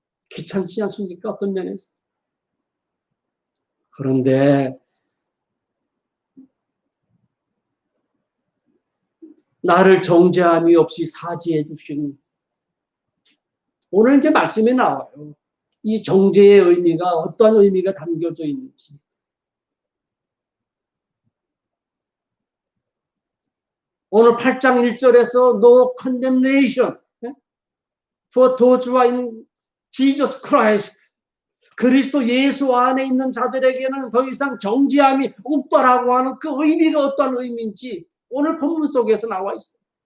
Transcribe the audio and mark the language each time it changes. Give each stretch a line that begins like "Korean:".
Korean: 귀찮지 않습니까? 어떤 면에서. 그런데 나를 정죄함이 없이 사지해 주신, 오늘 이제 말씀에 나와요. 이 정죄의 의미가 어떤 의미가 담겨져 있는지. 오늘 8장 1절에서
English: No condemnation for those who are in Jesus Christ.
Korean: 그리스도 예수 안에 있는 자들에게는 더 이상 정죄함이 없다라고 하는 그 의미가 어떤 의미인지 오늘 본문 속에서 나와 있어요.